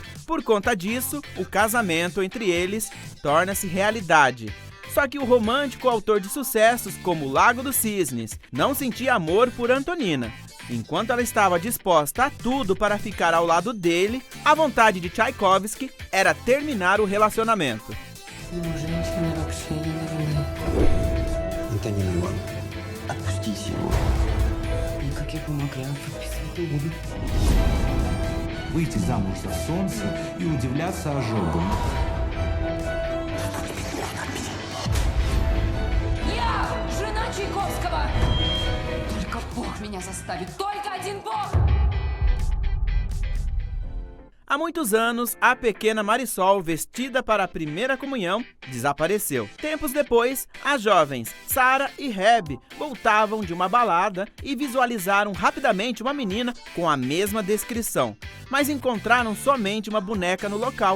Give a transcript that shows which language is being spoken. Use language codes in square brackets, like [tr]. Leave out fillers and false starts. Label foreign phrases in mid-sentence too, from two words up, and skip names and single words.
[pt] Por conta disso, o casamento entre eles torna-se realidade. Só que o romântico autor de sucessos como Lago dos Cisnes não sentia amor por Antonina. Enquanto ela estava disposta a tudo para ficar ao lado dele, a vontade de Tchaikovsky era terminar o relacionamento. [ru] Выйти замуж за солнце и удивляться ожогам. Я жена Чайковского! Только Бог меня заставит, только один Бог! [pt] Há muitos anos, a pequena Marisol, vestida para a primeira comunhão, desapareceu. Tempos depois, as jovens Sara e Reb voltavam de uma balada e visualizaram rapidamente uma menina com a mesma descrição, mas encontraram somente uma boneca no local.